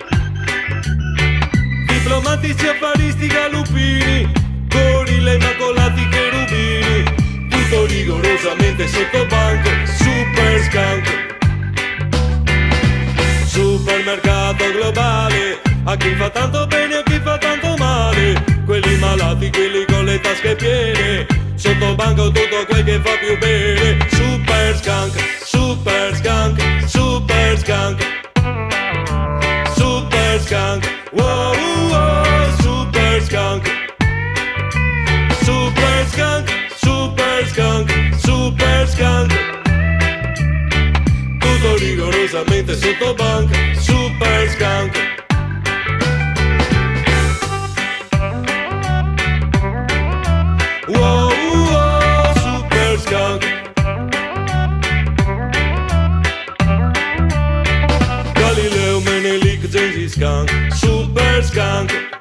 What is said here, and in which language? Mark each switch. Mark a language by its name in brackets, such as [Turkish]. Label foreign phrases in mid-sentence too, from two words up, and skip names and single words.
[Italian] Diplomatici, affaristi, galupini, gorilla, immacolati, cherubini, tutto rigorosamente sotto banco, [English] super skunk. [Italian] Supermercato globale, a chi fa tanto bene, a chi fa tanto male, quelli malati, quelli con le tasche piene, sotto banco tutto quel che fa più bene, [English] super skunk, super skunk, super skunk, super skunk, wow, wow, super skunk, super skunk, super skunk, super skunk, [Italian] tutto rigorosamente sotto banco, [English] super skunk. Wow, wow, super skunk. Galileo, Menelik, Gengis Khan, super skunk.